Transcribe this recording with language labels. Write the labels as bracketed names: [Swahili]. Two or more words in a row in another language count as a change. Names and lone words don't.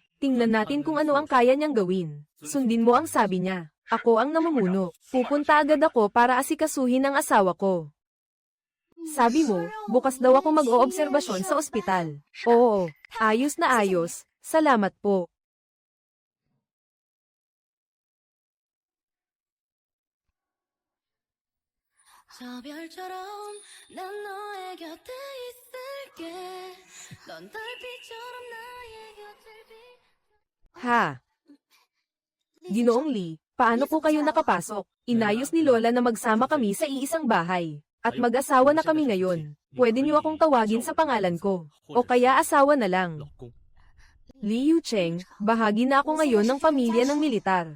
[Filipino] Tingnan natin kung ano ang kaya niyang gawin. Sundin mo ang sabi niya. Ako ang namumuno. Pupunta agad ako para asikasuhin ang asawa ko. Sabi mo, bukas daw ako mag-oobserbasyon sa ospital. Oo, ayos na ayos. Salamat po. [Korean] 저 별처럼 난 너의 곁에 있을게 넌 달빛처럼 나의 곁을 Ha? [Filipino] Ginoong Lee, paano po kayo nakapasok? Inayos ni Lola na magsama kami sa iisang bahay. At mag-asawa na kami ngayon. Pwede niyo akong tawagin sa pangalan ko. O kaya asawa na lang. Li Yucheng, bahagi na ako ngayon ng pamilya ng militar.